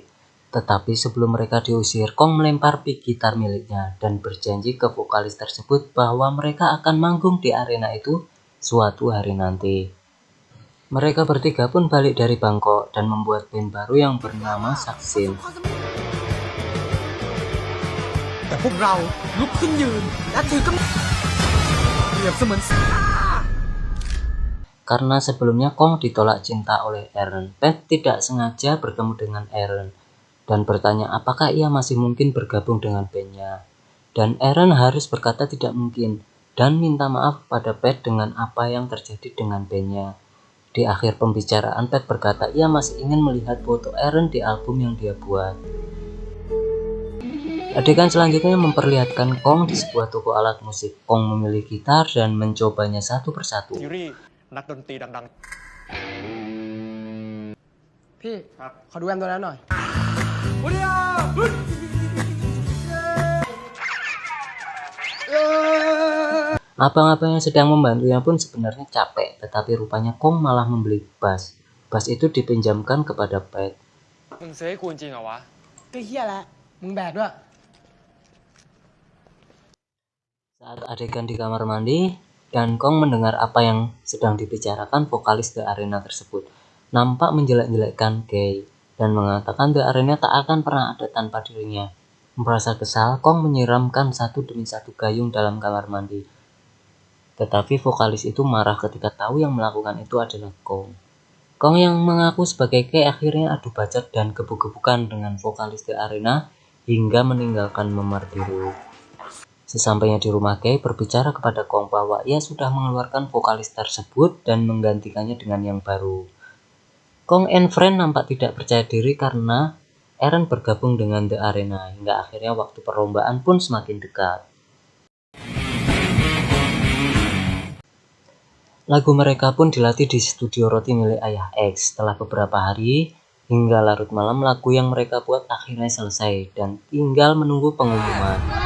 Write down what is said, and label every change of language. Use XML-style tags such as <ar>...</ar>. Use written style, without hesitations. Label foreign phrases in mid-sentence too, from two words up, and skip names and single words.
<id>Tetapi sebelum mereka diusir, Kong melempar pick gitar miliknya dan berjanji ke vokalis tersebut bahwa mereka akan manggung di arena itu suatu hari nanti. Mereka bertiga pun balik dari Bangkok dan membuat band baru yang bernama Saksin.</id> <th>แต่พวกเราลุกขึ้นยืนและถือกำเปรียบเสมือน</th> <id>Karena sebelumnya Kong ditolak cinta oleh Aaron, Pat tidak sengaja bertemu dengan Aaron dan bertanya apakah ia masih mungkin bergabung dengan bandnya. Dan Aaron harus berkata tidak mungkin dan minta maaf kepada Pat dengan apa yang terjadi dengan bandnya. Di akhir pembicaraan, Pat berkata ia masih ingin melihat foto Aaron di album yang dia buat. Adegan selanjutnya memperlihatkan Kong di sebuah toko alat musik. Kong memilih gitar dan mencobanya satu persatu.</id> <th>นักดนตรีดังๆพี่ครับขอดูแอมตัวนั้นหน่อย</th> <id>Abang-abang yang sedang membantunya pun sebenarnya capek, tetapi rupanya Kong malah membeli bass. Bass itu dipinjamkan kepada Pat.</id> <th>มึงซื้อให้กูจริงเหรอวะ ก็เฮียแหละมึงแบกด้วย</th> <id>Saat adegan di kamar mandi, dan Kong mendengar apa yang sedang dibicarakan vokalis The Arena tersebut. Nampak menjelek-jelekkan Kay dan mengatakan The Arena tak akan pernah ada tanpa dirinya. Merasa kesal, Kong menyiramkan satu demi satu gayung dalam kamar mandi. Tetapi vokalis itu marah ketika tahu yang melakukan itu adalah Kong. Kong yang mengaku sebagai Kay akhirnya adu bacot dan gebuk-gebukan dengan vokalis The Arena hingga meninggalkan memar biru. Sesampainya di rumah, Kay berbicara kepada Kong bahwa ia sudah mengeluarkan vokalis tersebut dan menggantikannya dengan yang baru. Kong and Friend nampak tidak percaya diri karena Eren bergabung dengan The Arena, hingga akhirnya waktu perlombaan pun semakin dekat. Lagu mereka pun dilatih di studio roti milik Ayah X. Setelah beberapa hari, hingga larut malam, lagu yang mereka buat akhirnya selesai dan tinggal menunggu pengumuman.</id>